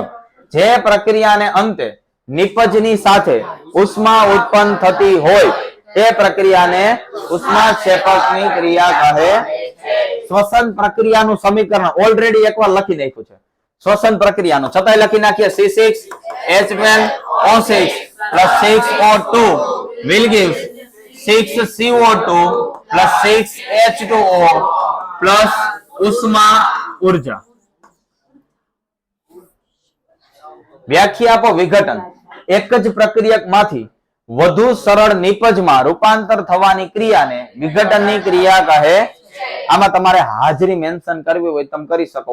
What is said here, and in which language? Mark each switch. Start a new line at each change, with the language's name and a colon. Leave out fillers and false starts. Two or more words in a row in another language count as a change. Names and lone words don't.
Gujarati: જે પ્રક્રિયાને અંતે નિપજની સાથે ઉષ્મા ઉત્પન્ન થતી હોય તે પ્રક્રિયાને ઉષ્માક્ષેપકની ક્રિયા કહે. શ્વસન પ્રક્રિયાનું સમીકરણ ઓલરેડી એકવાર લખી નાખ્યું છે. શ્વસન પ્રક્રિયાનું છતાંય લખી નાખીએ.
English: C6H12O6 plus 6O2 will give 6CO2 plus 6H2O plus
Gujarati: ઉષ્મા ઉર્જા. વ્યાખ્યા આપો. વિઘટન એક જ પ્રક્રિયકમાંથી વધુ સરળ નિપજમાં રૂપાંતર થવાની ક્રિયાને વિઘટનની ક્રિયા કહે. આમાં તમારે હાજરી મેન્શન કરવી હોય તમે કરી શકો.